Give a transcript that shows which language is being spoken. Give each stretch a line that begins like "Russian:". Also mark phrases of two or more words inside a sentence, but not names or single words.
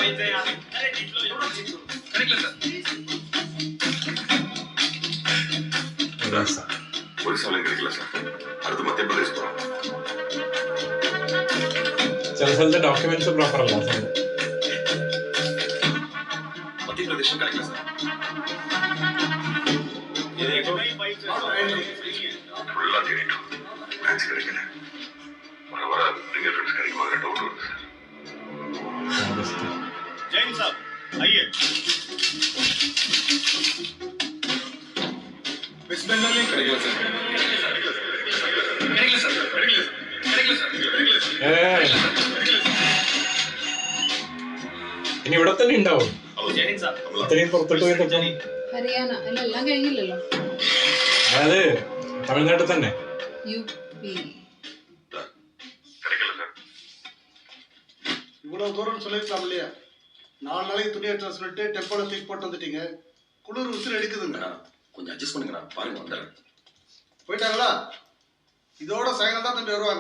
Malayalam: ചില സ്ഥലത്തെ
English: documents proper
Malayalam: അല്ല.
Tamil: മധ്യപ്രദേശും கிடைக்கல சார். ஃபுல்லா தேடிட்டோம், மேட்ச் கிடைக்கல. வர
English: finger prints
Tamil: கிடைக்குமா டவுட் வருது சார். ஜெயின் சார் आइए. வெஸ்ட் பெங்கால்ல கிடைக்கல சார். கிடைக்கல சார்.
Malayalam: ഇനി ഇവിടെ തന്നെ ഉണ്ടാവും. ഇത്രയും പുറത്തോട്ട് പോയതൊക്കെ ഹരിയാന അല്ല, എല്ലാം കഴിഞ്ഞില്ലല്ലോ. അതായത് തമിഴ്നാട്ടിൽ തന്നെ. യുപി.
Tamil: இவ்வளவு தூரம் சொல்லிருக்கலாம் இல்லையா? 4 நாளைக்கு துணி எடுத்து சொல்லிட்டு டெம்போல தூக்கி போட்டு வந்துட்டீங்க. குளிர் உசுறு எடுக்குதுங்க. கொஞ்சம் அட்ஜஸ்ட் பண்ணுங்கண்ணா, பாருங்க வந்துடுறேன். போயிட்டாங்களா? இதோட சாயங்காலம் தான் தம்பி வருவாங்க.